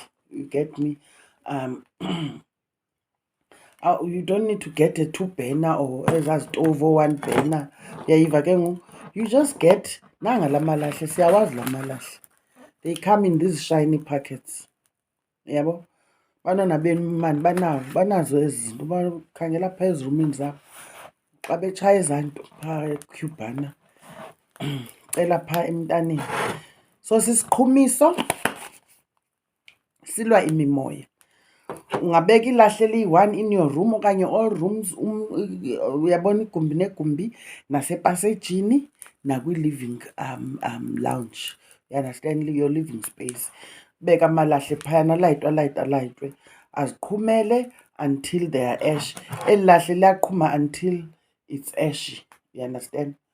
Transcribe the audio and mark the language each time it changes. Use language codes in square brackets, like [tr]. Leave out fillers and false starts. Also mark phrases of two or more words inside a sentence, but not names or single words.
[en] You get me? You don't need to get a 2-burner or [xh] ezazitovu o-1 [en] burner. [xh] Uyayiva ke ngoku? [en] You just get [xh] nanga la malahle, siyawazi la malahle. [en] They come in these shiny packets. [xh] Yabo? Abantwana benu mani banazo ezi zinto. Bakhangela phaa ezirumini zabo. Xa betshaya ezaa nto phaa eCubana, cela phaa emntaneni. So sisiqhumiso silwa imimoya. Ungabeka ilahle eliyi-1 [en] in your room [xh] okanye [en] all rooms, [xh] uyabona, igumbi negumbi, nasepasejini nakwi- [en] living lounge. You understand? Your living space. [xh] Beka amalahle phayana, alayitwe aziqhumele [en] until they are ash. [xh] Eli lahle liyaqhuma [en] until it's ashy. You understand?